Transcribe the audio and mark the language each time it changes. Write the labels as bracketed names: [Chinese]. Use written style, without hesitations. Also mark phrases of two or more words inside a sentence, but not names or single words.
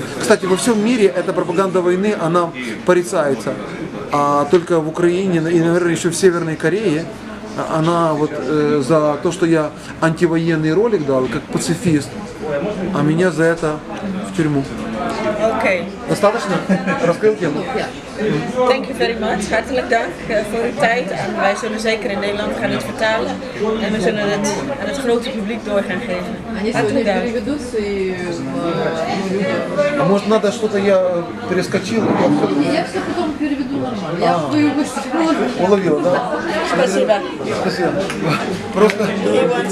[Russian] Кстати, во всем мире эта пропаганда войны, она порицается, а только в Украине и, наверное, еще в Северной Корее она вот за то, что я антивоенный ролик дал, как пацифист, а меня за это в tюрьму. [Dutch] Oké. [Russian] Достаточно? Раскрыл тему? [English] Thank you very much. [Dutch] Hartelijk dank voor uw tijd. En wij zullen zeker in Nederland gaan het vertalen. En we zullen het aan het grote publiek door gaan geven. [Russian] Они сегодня [Dutch] Hartelijk dank. [Russian] переведутся и людям. А может надо что-то я перескочил? Я все потом переведу нормально. Я твою мысль Уловил, да? Спасибо. Спасибо. Просто...